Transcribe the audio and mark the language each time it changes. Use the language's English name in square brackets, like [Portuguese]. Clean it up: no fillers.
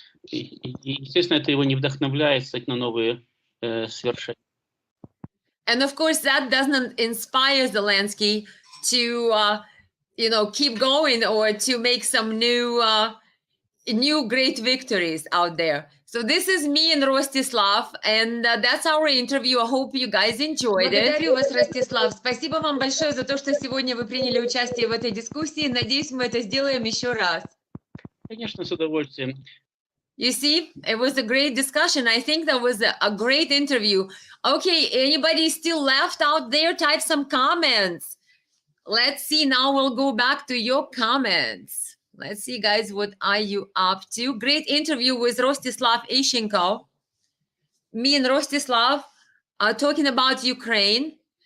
[Russian] Естественно, это его не вдохновляет, кстати, на новые свершения. [English] And of course, that doesn't inspire Zelensky to, keep going or to make some new great victories out there. So this is me and Rostislav, and that's our interview. I hope you guys enjoyed it. [Russian] Благодарю вас, Ростислав. Спасибо вам большое за то, что сегодня вы приняли участие в этой дискуссии. Надеюсь, мы это сделаем еще раз. Конечно, с удовольствием. [English] You see, it was a great discussion. I think that was a great interview. Okay, anybody still left out there? Type some comments. Let's see. Now we'll go back to your comments. Let's see, guys, what are you up to? Great interview with Rostislav Ishchenko. Me and Rostislav are talking about Ukraine.